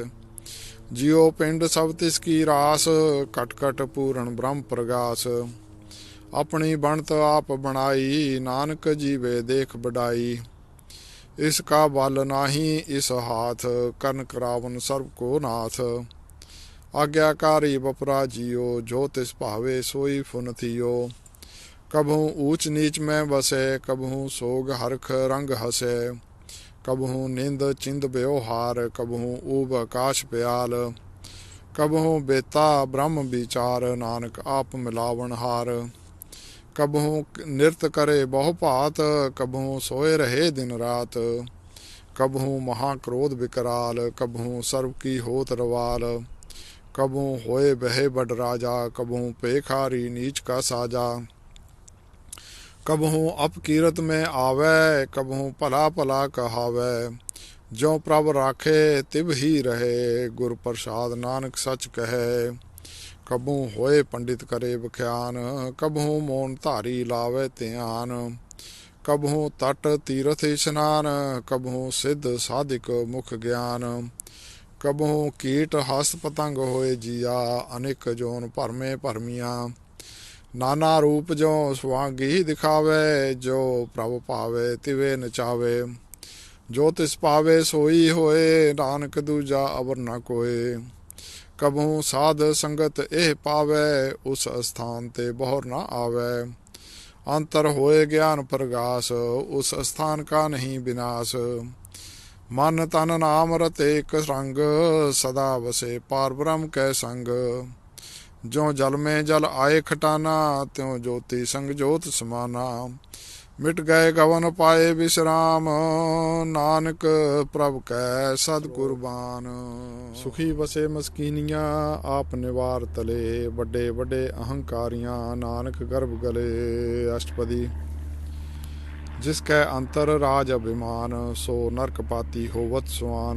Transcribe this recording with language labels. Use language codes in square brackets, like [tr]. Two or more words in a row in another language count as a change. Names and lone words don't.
[pa] ਜੀਉ ਪਿੰਡੁ ਸਭੁ ਤਿਸ ਕੀ ਰਾਸਿ ਘਟਿ ਘਟਿ ਪੂਰਨ ਬ੍ਰਹਮ ਪ੍ਰਗਾਸ। ਅਪਨੀ ਬਣਤ ਆਪਿ ਬਨਾਈ ਨਾਨਕ ਜੀਵੈ ਦੇਖਿ ਬਡਾਈ। ਇਸ ਕਾ ਬਲੁ ਨਾਹੀ ਇਸੁ ਹਾਥ ਕਰਨ ਕਰਾਵਨ ਸਰਬ ਕੋ ਨਾਥ। ਆਗਿਆਕਾਰੀ ਬਪੁਰਾ ਜੀਉ ਜੋ ਤਿਸੁ ਭਾਵੈ ਸੋਈ ਫੁਨਿ ਥੀਉ। ਕਬਹੂ ਊਚ ਨੀਚ ਮਹਿ ਬਸੈ ਕਬਹੂ ਸੋਗ ਹਰਖ ਰੰਗਿ ਹਸੈ। ਕਬਹੂ ਨਿੰਦ ਚਿੰਦ ਬਿਉਹਾਰ ਕਬਹੂ ਊਭ ਅਕਾਸ ਪਇਆਲ। ਕਬਹੂ ਬੇਤਾ ਬ੍ਰਹਮ ਬੀਚਾਰ ਨਾਨਕ ਆਪਿ ਮਿਲਾਵਣਹਾਰ। ਕਬਹੂ ਨਿਰਤਿ ਕਰੈ ਬਹੁ ਭਾਤਿ ਕਬਹੂ ਸੋਇ ਰਹੈ ਦਿਨੁ ਰਾਤਿ। ਕਬਹੂ ਮਹਾ ਕ੍ਰੋਧ ਬਿਕਰਾਲ ਕਬਹੂੰ ਸਰਬ ਕੀ ਹੋਤ ਰਵਾਲ। ਕਬਹੂ ਹੋਇ ਬਹੈ ਬਡ ਰਾਜਾ ਕਬਹੁ ਭੇਖਾਰੀ ਨੀਚ ਕਾ ਸਾਜਾ। ਕਬਹੂ ਅਪਕੀਰਤਿ ਮਹਿ ਆਵੈ ਕਬਹੂ ਭਲਾ ਭਲਾ ਕਹਾਵੈ। ਜਿਉ ਪ੍ਰਭੁ ਰਾਖੈ ਤਿਵ ਹੀ ਰਹੈ ਗੁਰ ਪ੍ਰਸਾਦਿ ਨਾਨਕ ਸਚੁ ਕਹੈ। ਕਬਹੂ ਹੋਇ ਪੰਡਿਤੁ ਕਰੇ ਬਖ੍ਯ੍ਯਾਨੁ ਕਬਹੂ ਮੋਨਿਧਾਰੀ ਲਾਵੈ ਧਿਆਨੁ। ਕਬਹੂ ਤਟ ਤੀਰਥ ਇਸਨਾਨ ਕਬਹੂ ਸਿਧ ਸਾਧਿਕ ਮੁਖਿ ਗਿਆਨ। ਕਬਹੂ ਕੀਟ ਹਸਤਿ ਪਤੰਗ ਹੋਇ ਜੀਆ ਅਨਿਕ ਜੋਨਿ ਭਰਮੈ ਭਰਮਿਆ। ਨਾਨਾ ਰੂਪ ਜਿਉ ਸ੍ਵਾਗੀ ਦਿਖਾਵੈ ਜਿਉ ਪ੍ਰਭ ਭਾਵੈ ਤਿਵੈ ਨਚਾਵੈ। ਜੋ ਤਿਸੁ ਭਾਵੈ ਸੋਈ ਹੋਇ ਨਾਨਕ ਦੂਜਾ ਅਵਰੁ ਨ ਕੋਇ। ਕਬਹੂ ਸਾਧਸੰਗਤਿ ਇਹੁ ਪਾਵੈ ਉਸੁ ਅਸਥਾਨ ਤੇ ਬਹੁਰਿ ਨ ਆਵੈ। ਅੰਤਰਿ ਹੋਇ ਗਿਆਨ ਪਰਗਾਸੁ ਉਸੁ ਅਸਥਾਨ ਕਾ ਨਹੀ ਬਿਨਾਸੁ। ਮਨ ਤਨ ਨਾਮਿ ਰਤੇ ਇਕ ਰੰਗਿ ਸਦਾ ਬਸਹਿ ਪਾਰਬ੍ਰਹਮ ਕੈ ਸੰਗਿ। ਜਿਉ ਜਲ ਮਹਿ ਜਲੁ ਆਇ ਖਟਾਨਾ ਤਿਉ ਜੋਤੀ ਸੰਗਿ ਜੋਤਿ ਸਮਾਨਾ। ਮਿਟਿ ਗਏ ਗਵਨ ਪਾਏ ਬਿਸ੍ਰਾਮ ਨਾਨਕ ਪ੍ਰਭ ਕੈ ਸਦ ਕੁਰਬਾਨ। ਸੁਖੀ ਬਸੈ ਮਸਕੀਨੀਆ ਆਪੁ ਨਿਵਾਰਿ ਤਲੇ ਬਡੇ ਬਡੇ ਅਹੰਕਾਰੀਆ ਨਾਨਕ ਗਰਬਿ ਗਲੇ। ਅਸਟਪਦੀ। ਜਿਸ ਕੈ ਅੰਤਰਿ ਰਾਜ ਅਭਿਮਾਨੁ ਸੋ ਨਰਕਪਾਤੀ ਹੋਵਤ ਸੁਆਨੁ।